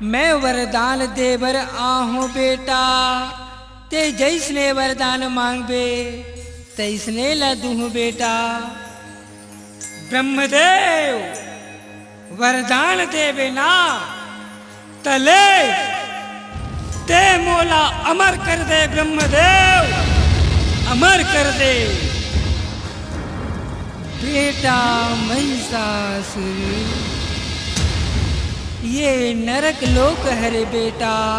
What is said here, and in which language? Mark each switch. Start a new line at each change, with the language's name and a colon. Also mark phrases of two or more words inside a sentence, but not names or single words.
Chhattisgarhi: मैं वरदान देवर आहूं बेटा। ते जैसने वरदान मांगबे तैसने ला दूं बेटा। ब्रह्मदेव वरदान देवे ना तले ते मोला अमर कर दे। ब्रह्मदेव अमर कर दे बेटा महिषासुर। ये नरक लोक हरे बेटा।